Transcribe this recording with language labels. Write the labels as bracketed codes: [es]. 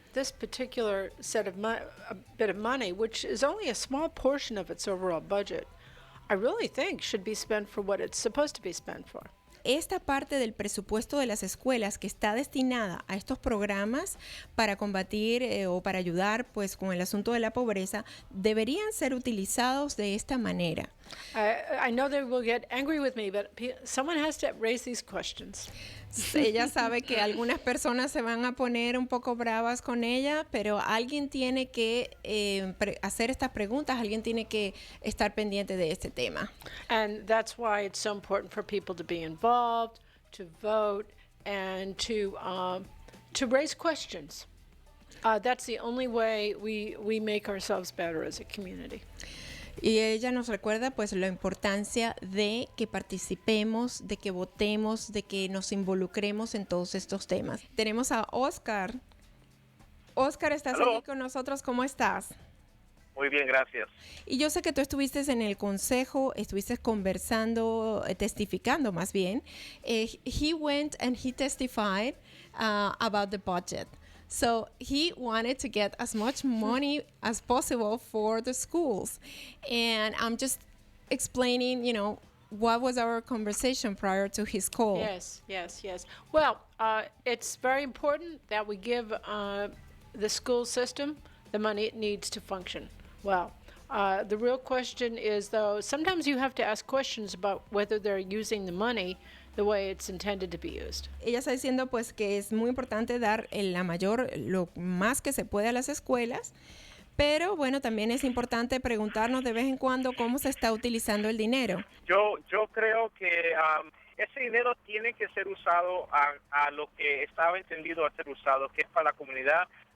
[en] This particular bit of money, which is only a small portion of its overall budget, I really think should be spent for what it's supposed to be spent for. [es] Esta parte del presupuesto de las escuelas que está destinada a estos programas para combatir o para ayudar pues con el asunto de la pobreza deberían ser utilizados de esta manera. [en] I know they will get angry with me, but someone has to raise these questions. [es] Ella sabe que algunas personas se van a poner un poco bravas con ella, pero alguien tiene que hacer estas preguntas, alguien tiene que estar pendiente de este tema. [en] And that's why it's so important for people to be involved, to vote, and to raise questions. That's the only way we make ourselves better as a community. [es] Y ella nos recuerda pues la importancia de que participemos, de que votemos, de que nos involucremos en todos estos temas. Tenemos a Oscar. Oscar, ¿estás aquí con nosotros? ¿Cómo estás? Muy bien, gracias. Y yo sé que tú estuviste en el consejo, estuviste conversando, testificando más bien. [en] He went and he testified about the budget. So he wanted to get as much money as possible for the schools. And I'm just explaining, what was our conversation prior to his call. Yes. Well, it's very important that we give the school system the money it needs to function well. The real question is, though, sometimes you have to ask questions about whether they're using the money the way it's intended to be used. [es] Ella está diciendo pues que es muy importante dar lo más que se puede a las escuelas, pero bueno, también es importante preguntarnos de vez en cuando cómo se está utilizando el dinero. Yo creo que ese dinero tiene que ser usado a lo que estaba entendido a ser usado, que es para la comunidad.